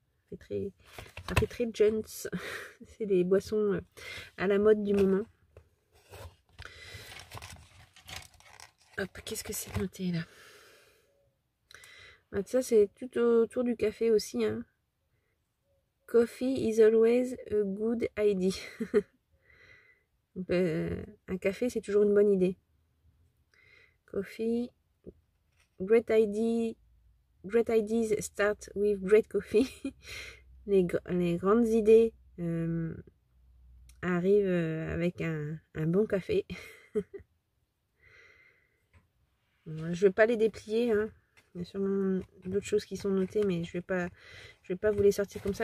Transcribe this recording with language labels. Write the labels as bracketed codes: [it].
[fr] Ça fait très gents. C'est des boissons à la mode du moment. Hop, qu'est-ce que c'est noté là? Ça, c'est tout autour du café aussi. Hein. [en] Coffee is always a good idea. [fr] Donc, un café, c'est toujours une bonne idée. [en] Coffee, great ideas start with great coffee. [fr] les grandes idées arrivent avec un bon café. Je ne vais pas les déplier. Hein. Il y a sûrement d'autres choses qui sont notées, mais je vais pas vous les sortir comme ça.